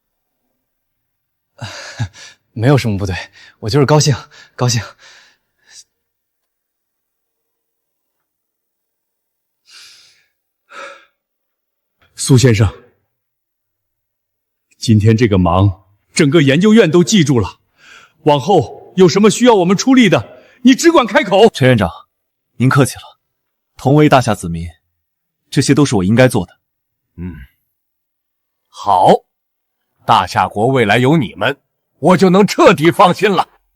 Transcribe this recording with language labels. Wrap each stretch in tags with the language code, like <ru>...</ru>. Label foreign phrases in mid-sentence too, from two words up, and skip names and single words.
<zh>沒有什麼不對，我就是高興，高興。蘇先生，今天這個忙，整個研究院都記住了。往後有什麼需要我們出力的，你只管開口。陳院長，您客氣了。同為大夏子民，這些都是我應該做的。好，大夏國未來有你們，我就能徹底放心了。</zh>